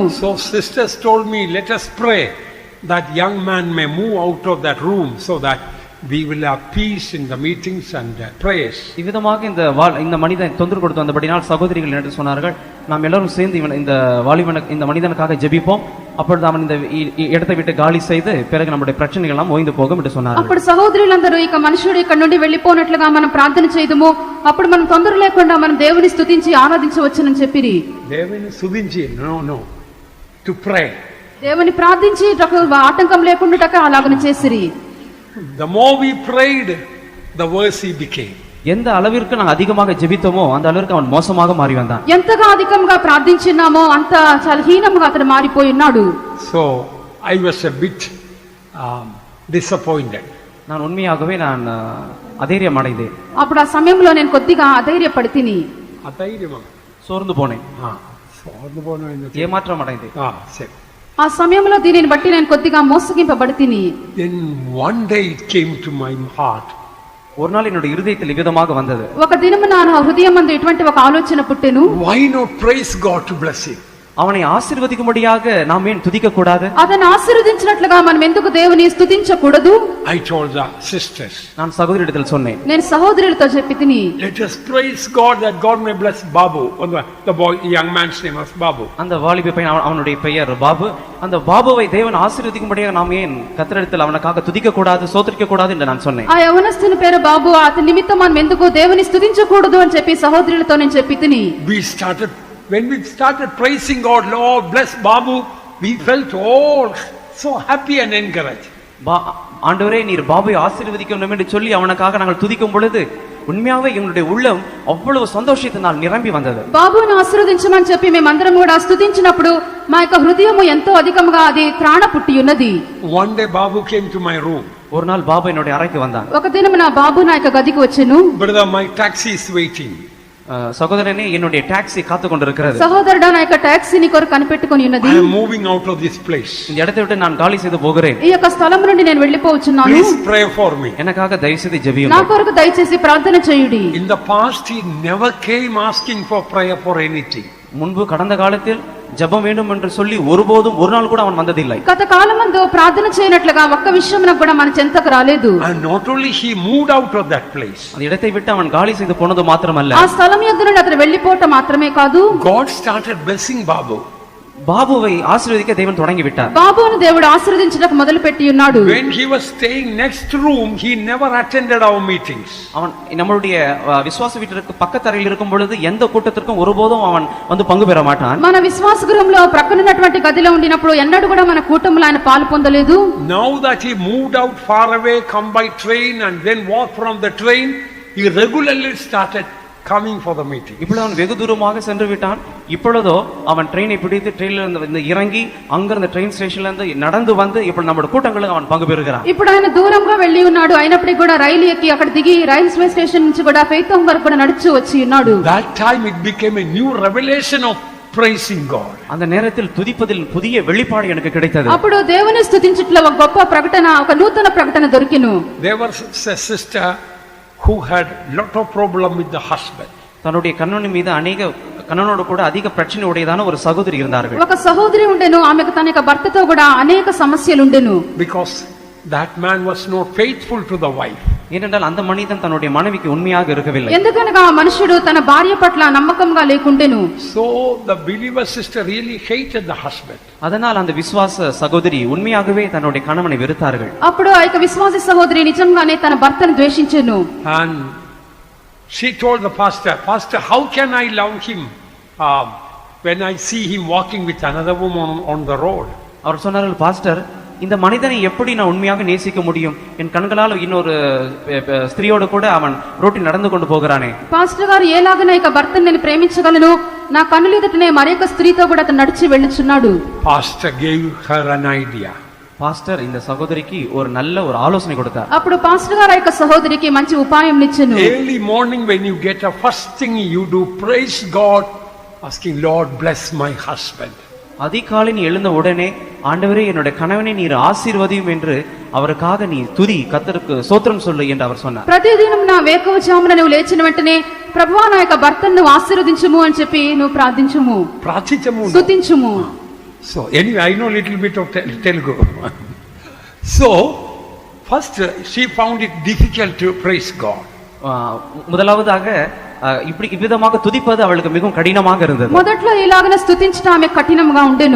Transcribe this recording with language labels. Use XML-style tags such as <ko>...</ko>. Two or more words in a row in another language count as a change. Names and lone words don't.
<en>So sisters told me, let us pray that young man may move out of that room so that we will have peace in the meetings and prayers.</en> <ta>இவ்விதமாக இந்த மனிதன் தொந்தரவு கொடுத்து வந்தபடினால் சகோதரிகள் என்று சொன்னார்கள், நாம் எல்லாரும் சேர்ந்து இந்த மனிதனுக்காக ஜெபிப்போம், அப்பொழுது அவன் இந்த இடத்தை விட்டு காலி செய்து பிறகு நம்முடைய பிரச்சனைகள் எல்லாம் ஓய்ந்து போகும் என்று சொன்னார்கள்.</ta> <te>అప్పుడు సహోదరులందరూ ఇక మనుషుడు ఇక్కడ నుండి వెళ్ళిపోనట్లుగా మనం ప్రార్థన చేయదుము, అప్పుడు మనం తొందర లేకుండా మనం దేవుని స్తుతించి ఆరాధించవచ్చునని చెప్పిరి. దేవుని స్తుతించి</te> <en>no to pray.</en> <te>దేవుని ప్రార్థించి ఆటంకం లేకుండా అలాగనే చేసిరి.</te> <en>The more we prayed, the worse he became.</en> <ta>எந்த அளவிற்கு நான் அதிகமாக ஜெபித்தோமோ அந்த அளவிற்கு அவன் மோசமாக மாறி வந்தான்.</ta> <te>ఎంతగా అధికంగా ప్రార్థించినామో అంత చాలా హీనంగా అతడు మారిపోయి ఉన్నాడు.</te> <en>So I was a bit disappointed.</en> <ta>நான் உண்மையாகவே நான் அதைரியம் அடைந்தேன்.</ta> <te>అప్పుడు ఆ సమయంలో నేను కొద్దిగా అధైర్యపడితిని. అధైర్యమా?</te> <ta>சோர்ந்து போனேன்,</ta> <te>సోర్ந்து పోవడం ఎందుకు?</te> <ta>ஏமாற்றம் அடைந்தேன்.</ta> <te>సరే. ఆ సమయంలో దీనిని బట్టి నేను కొద్దిగా మోసగింపబడితిని.</te> <en>Then one day it came to my heart.</en> <ta>ஒரு நாள் என்னுடைய இருதயத்தில் விதமாக வந்தது.</ta> <te>ఒక దినము నా హృదయమందు ఇటువంటి ఒక ఆలోచన పుట్టెను.</te> <en>Why not praise God to bless him?</en> <ta>அவனை ஆசீர்வதிக்கும்படியாக நாம் ஏன் துதிக்க கூடாது?</ta> <te>అతను ఆశీర్వదించినట్లుగా మనం ఎందుకు దేవుని స్తుతించకూడదు?</te> <en>I told the sisters,</en> <ta>நான் சகோதரியிடத்தில் சொன்னேன்,</ta> <te>నేను సహోదరులతో చెప్పితిని,</te> <en>let us praise God that God may bless Babu. The boy, the young man's name was Babu.</en> <ta>அந்த வாலிப பையன் அவனுடைய பெயர் பாபு. அந்த பாபுவை தேவன் ஆசீர்வதிக்கும்படியாக நாம் ஏன் கர்த்தரிடத்தில் அவனுக்காக துதிக்க கூடாது, சோதரிக்க கூடாது என்று நான் சொன்னேன்.</ta> <te>ఆ యవనస్తుని పేరు బాబు, అతని నిమిత్తం మనం ఎందుకు దేవుని స్తుతించకూడదు అని చెప్పి సహోదరులతో నేను చెప్పితిని.</te> <en>When we started praising God, Lord bless Babu, we felt all so happy and encouraged.</en> <ta>ஆண்டவரே நீர் பாபுவை ஆசீர்வதிக்கணும் என்று சொல்லி அவனுக்காக நாங்கள் துதிக்கும் பொழுது உண்மையாவே எங்களுடைய உள்ளம் அவ்வளவு சந்தோஷத்தினால் நிரம்பி வந்தது.</ta> <te>బాబుని ఆశీర్వదించమని చెప్పి మేమందరం కూడా స్తుతించినప్పుడు మా యొక్క హృదయము ఎంతో అధికముగా అది త్రాణ పుట్టి ఉన్నది.</te> <en>One day Babu came to my room.</en> <ta>ஒரு நாள் பாபு என்னுடைய அறைக்கு வந்தான்.</ta> <te>ఒక దినం నా బాబు నా యొక్క గదికి వచ్చెను.</te> <en>Brother, my taxi is waiting.</en> <ta>சகோதரனே என்னுடைய டாக்ஸி காத்து கொண்டிருக்கிறது.</ta> <te>సహోదరుడా నా యొక్క టాక్సీని కొరకు కనిపెట్టుకొని ఉన్నది.</te> <en>I am moving out of this place.</en> <ta>இந்த இடத்தை விட்டு நான் காலி செய்து போகிறேன்.</ta> <te>ఈ యొక్క స్థలం నుండి నేను వెళ్ళిపోవచ్చున్నాను.</te> <en>Please pray for me.</en> <ta>எனக்காக தயவு செய்து</ta> <te>నా</te> <ta>ஜெபியுங்கள்.</ta> <te>కొరకు దయచేసి ప్రార్థన చేయుడి.</te> <en>In the past he never came asking for prayer for anything.</en> <ta>முன்பு கடந்த காலத்தில் ஜெபம் வேண்டும் என்று சொல்லி ஒருபோதும் ஒரு நாள் கூட அவன் வந்ததில்லை.</ta> <te>గత కాలమందు ప్రార్థన చేయనట్లుగా ఒక్క విషయమున కూడా మన చెంతకు రాలేదు.</te> <en>And not only he moved out of that place.</en> <ta>அந்த இடத்தை விட்டு அவன் காலி செய்து போனது மாத்திரமல்ல,</ta> <te>ఆ స్థలం యొద్ద నుండి అతను వెళ్ళిపోవటం మాత్రమే కాదు,</te> <en>God started blessing Babu.</en> <ta>பாபுவை ஆசீர்வதிக்க தேவன் தொடங்கி விட்டார்.</ta> <te>బాబును దేవుడు ఆశీర్వదించడానికి మొదలు పెట్టి ఉన్నాడు.</te> <en>When he was staying next room, he never attended our meetings.</en> <ta>அவன் நம்மளுடைய விசுவாச வீட்டிற்கு பக்கத்து அறையில் இருக்கும் பொழுது எந்த கூட்டத்திற்கும் ஒருபோதும் அவன் வந்து பங்கு பெற மாட்டான்.</ta> <te>మన విశ్వాస గృహంలో ప్రక్కనున్నటువంటి గదిలో ఉండినప్పుడు ఎన్నడూ కూడా మన కూటములో ఆయన పాలు పొందలేదు.</te> <en>Now that he moved out far away, come by train and then walk from the train, he regularly started coming for the meeting.</en> <ta>இப்பொழுது அவன் வெகு தூரமாக சென்று விட்டான். இப்பொழுதோ அவன் ட்ரெயினை பிடித்து ட்ரெயின்ல இருந்து இறங்கி அங்கிருந்து</ta> <en>train stationல</en> <ta>இருந்து நடந்து வந்து இப்பொழுது நம்முடைய கூட்டங்களுக்கு அவன் பங்கு பெறுகிறான்.</ta> <te>ఇప్పుడు ఆయన దూరంగా వెళ్ళి ఉన్నాడు. అయినప్పటికీ కూడా రైలు ఎక్కి అక్కడ దిగి</te> <en>railway station</en> <te>నుంచి కూడా ఫెయితోం వరకు కూడా నడిచి వచ్చి ఉన్నాడు.</te> <en>That time it became a new revelation of praising God.</en> <ta>அந்த நேரத்தில் துதிப்பதில் புதிய வெளிப்பாடு எனக்கு கிடைத்தது.</ta> <te>అప్పుడు దేవుని స్తుతించుటలో ఒక గొప్ప ప్రకటన, ఒక నూతన ప్రకటన దొరికిను.</te> <en>There was a sister who had lot of problem with the husband.</en> <ta>தன்னுடைய கணவன் மீது கணவனோடு கூட அதிக பிரச்சனை உடையதான ஒரு சகோதரி இருந்தார்கள்.</ta> <te>ఒక సహోదరి ఉండెను. ఆమెకు తన యొక్క భర్తతో కూడా అనేక సమస్యలు ఉండెను.</te> <en>Because that man was not faithful to the wife.</en> <ta>ஏனென்றால் அந்த மனிதன் தன்னுடைய மனைவிக்கு உண்மையாக இருக்கவில்லை.</ta> <te>ఎందుకనగా ఆ మనుషుడు తన భార్య పట్ల నమ్మకంగా లేకుండెను.</te> <en>So the believer sister really hated the husband.</en> <ta>அதனால் அந்த விசுவாச சகோதரி உண்மையாகவே தன்னுடைய கணவனை வெறுத்தார்கள்.</ta> <te>అప్పుడు ఆ యొక్క విశ్వాస సహోదరి నిజంగానే తన భర్తను ద్వేషించెను.</te> <en>And she told the pastor, Pastor, how can I love him when I see him walking with another woman on the road?</en> <ta>அவர் சொன்னார்கள், பாஸ்டர், இந்த மனிதனை எப்படி நான் உண்மையாக நேசிக்க முடியும்? என் கண்களால் இன்னொரு ஸ்திரியோடு கூட அவன் ரோட்டில் நடந்து கொண்டு போகிறானே.</ta> <te>పాస్టర్ గారు ఎలాగ నా యొక్క భర్తను నేను ప్రేమించగలను? నా కన్నుల ఎదుటనే మరొక స్త్రీతో కూడా అతను నడిచి వెళ్ళుచున్నాడు.</te> <en>Pastor gave her an idea.</en> <ta>பாஸ்டர் இந்த சகோதரிக்கு ஒரு நல்ல ஒரு ஆலோசனை கொடுத்தார்.</ta> <te>అప్పుడు పాస్టర్ గారు ఆ యొక్క సహోదరికి మంచి ఉపాయం ఇచ్చెను.</te> <en>Early morning when you get up, first thing you do, praise God, asking Lord bless my husband.</en> <ta>அதிகாலை நீ எழுந்த உடனே, ஆண்டவரே என்னுடைய கணவனை நீர் ஆசீர்வதியும் என்று அவருக்காக நீ துதி, கர்த்தருக்கு ஸ்தோத்திரம் சொல்லு என்று அவர் சொன்னார்.</ta> <te>ప్రతిదినం నా వేకువజామున నువ్వు లేచిన వెంటనే, ప్రభువా నా యొక్క భర్తను నువ్వు ఆశీర్వదించుము అని చెప్పి నువ్వు ప్రార్థించుము, స్తుతించుము.</te> <en>So anyway, I know little bit of Telugu. So first she found it difficult to praise God.</en> <ta>முதலாவதாக இப்படி இவ்விதமாக துதிப்பது அவளுக்கு மிகவும் கடினமாக இருந்தது.</ta> <te>మొదట్లో ఇలాగనే స్తుతించడం ఆమె కఠినంగా ఉండెను.</te>